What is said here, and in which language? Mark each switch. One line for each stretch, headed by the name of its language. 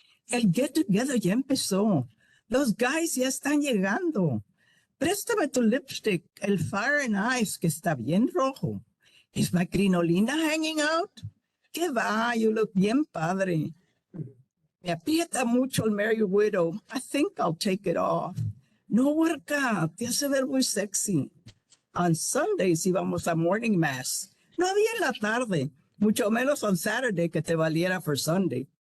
Spanish: El
English: get together
Spanish: ya empezó. Los guys ya están llegando. Préstame tu lipstick, el
English: fire and ice,
Spanish: que está bien rojo.
English: Is my crinolina hanging out?
Spanish: ¿Qué va?
English: You look
Spanish: bien padre. Me aprieta mucho el
English: Merry Widow. I think I'll take it off.
Spanish: No, huerca, te hace ver muy sexy.
English: On Sundays
Spanish: íbamos a
English: morning mass.
Spanish: No había en la tarde, mucho menos
English: on Saturday
Spanish: que te valiera
English: for Sunday.